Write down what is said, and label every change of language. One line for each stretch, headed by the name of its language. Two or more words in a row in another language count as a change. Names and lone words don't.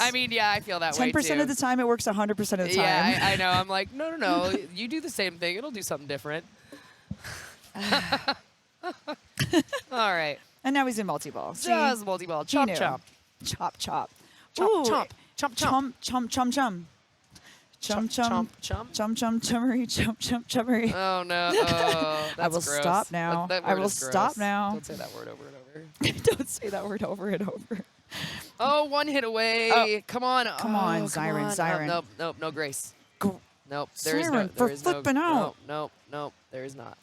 English: I mean, yeah, I feel that way too. 10% of the time it works 100% of the time. Yeah, I know. I'm like, no. You do the same thing. It'll do something different. All right. And now he's in multi-ball. See? Just multi-ball. He Chomp, knew. chomp. Chop, chop. Chomp, Ooh. chomp. Chomp, chomp. Chum, chum, chum, chum. Chum, chum. Chomp. Chum, chum, chummery, chum, chum, chummery. Oh, no. Oh, that's I will gross. stop now. That I word will is gross. stop now. Don't say that word over and over. Don't say that word over and over. Oh, one hit away. Oh. Come on. Come on, Oh, Siren, on. Siren. Oh, nope, no grace. Go. Nope, there is no. Siren, for flipping out. Nope, there is not.